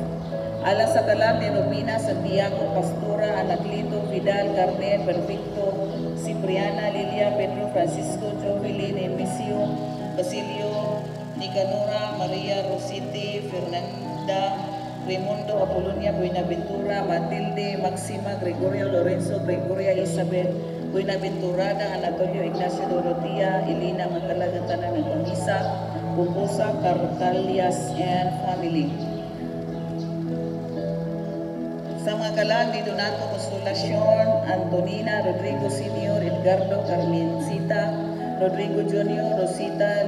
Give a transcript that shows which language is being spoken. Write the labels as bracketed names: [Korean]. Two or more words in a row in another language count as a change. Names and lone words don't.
[Cebuano] Alang sa kalag ni Romina Santiago Pastora, Anaclito, Vidal, Carmen, Perfecto, Cipriana, Lilia, Pedro, Francisco, Jovelyn, Emisio, Basilio, Nicanora, Maria, Rositi, Fernanda, Raimundo, Apolonia, Buenaventura, Matilde, Maxima, Gregorio, Lorenzo, Gregoria, Isabel, Buenaventurada, Anatolio, Ignacio, Dorotea, Elena, Magkalagatanan ng Pamisa, Pupusa, Cartalias, [English] and family. [Cebuano] Sa mga kalag ni Donato Consolacion, Antonina, Rodrigo Senior, Edgardo, Carmencita, Rodrigo Jr., Rosita,